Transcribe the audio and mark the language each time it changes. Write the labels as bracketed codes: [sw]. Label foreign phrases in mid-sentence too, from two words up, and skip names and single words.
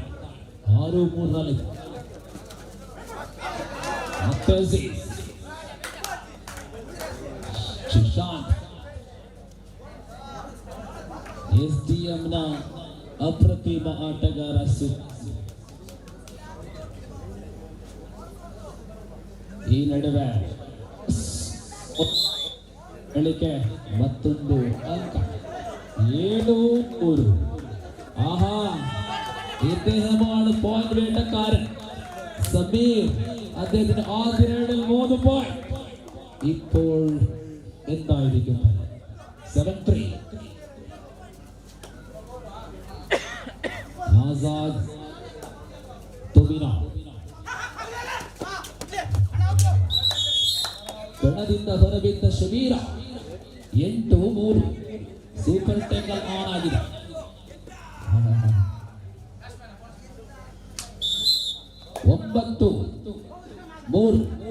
[kn] 6-3 ಮತ್ತೆ ಶಿಶಾಂತ್ SDMನ ಅಪ್ರತಿಮ ಆಟಗಾರ. ಈ ನಡುವೆ ಗಳಿಕೆ ಮತ್ತೊಂದು ಅಂಕ. 7-3. [ml] ആഹാ, ഇദ്ദേഹമാണ് പോയിന്റ് വേട്ടക്കാരൻ സമീർ. അദ്ദേഹത്തിന് ആദ്യ റൈഡിൽ 3 പോയിന്റ്. ഇപ്പോൾ എന്തായിരിക്കും? [kn] 7-3. ആസാദ് തുബിന ಕಣದಿಂದ ಹೊರಬಿದ್ದ ಶಬೀರ 8-3. [en] super tackle on [kn] ಆಗಿದೆ. 9-3.